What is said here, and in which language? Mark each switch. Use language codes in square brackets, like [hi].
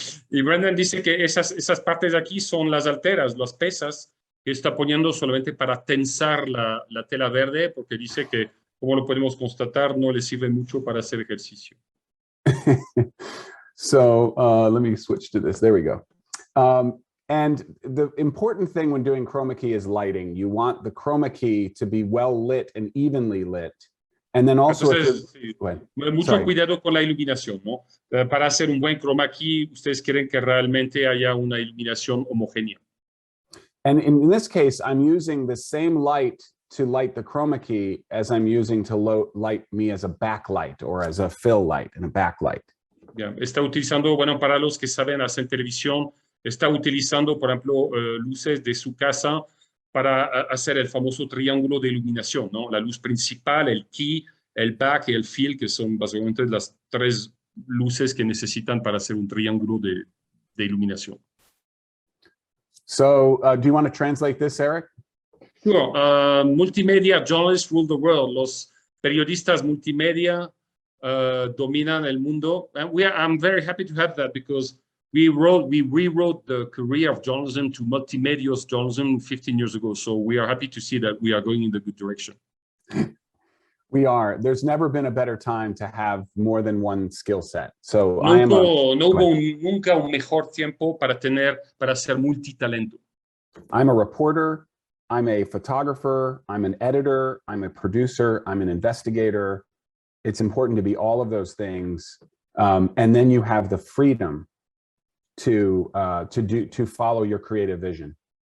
[es] Y Brendan dice que esas partes de aquí son las alteras, las pesas que está poniendo solamente para tensar la tela verde porque dice que, como lo podemos constatar, no le sirve mucho para hacer ejercicio. [en] So let me switch to this. There we go. And the important thing when doing chroma key is lighting. You want the chroma key to be well lit and evenly lit. And then also... [es] Entonces, mucho cuidado con la iluminación, ¿no? Para hacer un buen chroma key, ustedes quieren que realmente haya una iluminación homogénea. [en] And in this case, I'm using the same light to light the chroma key as I'm using to light me as a backlight or as a fill light and a backlight. Yeah. [es] Está utilizando, bueno, para los que saben hacer televisión, está utilizando, por ejemplo, luces de su casa para hacer el famoso triángulo de iluminación, ¿no? La luz principal, el key, el back y el fill, que son básicamente las 3 luces que necesitan para hacer un triángulo de iluminación. [en] So, do you want to translate this, Eric? Sure. Multimedia journalists rule the world. [es] Los periodistas multimedia dominan el mundo. [en] And I'm very happy to have that because we rewrote the career of journalism to multimedia journalism 15 years ago. So we are happy to see that we are going in the good direction. We are. There's never been a better time to have more than one skill set. So I am [es] No hubo nunca un mejor tiempo para ser multitalento. [en] I'm a reporter, I'm a photographer, I'm an editor, I'm a producer, I'm an investigator. It's important to be all of those things. And then you have the freedom to follow your creative vision.